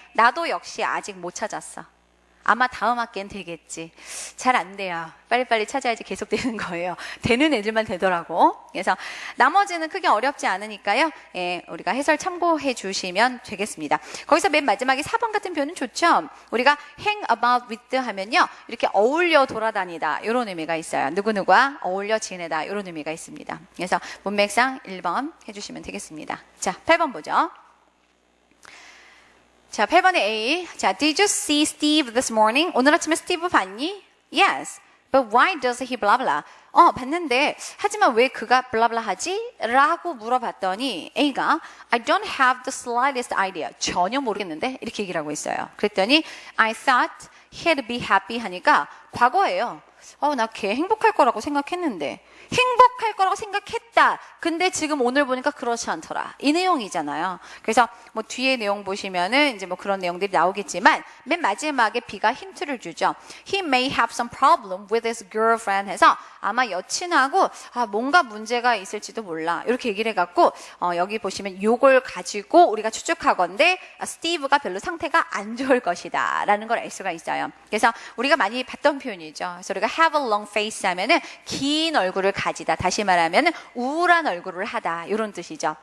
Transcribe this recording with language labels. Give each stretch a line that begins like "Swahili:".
Korean: 나도 역시 아직 못 찾았어. 아마 다음 학기엔 되겠지. 잘 안 돼요. 빨리빨리 찾아야지 계속 되는 거예요. 되는 애들만 되더라고. 그래서 나머지는 크게 어렵지 않으니까요. 예, 우리가 해설 참고해 주시면 되겠습니다. 거기서 맨 마지막에 4번 같은 표현은 좋죠. 우리가
English: hang about with
Korean: 하면요. 이렇게 어울려 돌아다니다 이런 의미가 있어요. 누구누구와 어울려 지내다 이런 의미가 있습니다. 그래서 문맥상 1번 해주시면 되겠습니다. 자, 8번 보죠. 자, 8번에 A.
English: 자, did you see Steve this morning?
Korean: 오늘 아침에 스티브 봤니?
English: Yes. But why does he blah blah?
Korean: 봤는데 하지만 왜 그가 블라블라 하지? 라고 물어봤더니 A가
English: I don't have the slightest idea.
Korean: 전혀 모르겠는데 이렇게 얘기를 하고 있어요. 그랬더니
English: I thought he'd be happy
Korean: 하니까 과거예요. 나 걔 행복할 거라고 생각했는데 행복할 거라고 생각했다. 근데 지금 오늘 보니까 그렇지 않더라. 이 내용이잖아요. 그래서 뭐 뒤에 내용 보시면은 이제 뭐 그런 내용들이 나오겠지만 맨 마지막에 B가 힌트를 주죠.
English: He may have some problem with his girlfriend
Korean: 해서 아마 여친하고 뭔가 문제가 있을지도 몰라. 이렇게 얘기를 해갖고 여기 보시면 요걸 가지고 우리가 추측하건대 스티브가 별로 상태가 안 좋을 것이다 라는 걸 알 수가 있어요. 그래서 우리가 많이 봤던 표현이죠. 그래서 우리가
English: have a long face
Korean: 하면은 긴 얼굴을 가지다. 다시 말하면 우울한 얼굴을 하다. 이런 뜻이죠.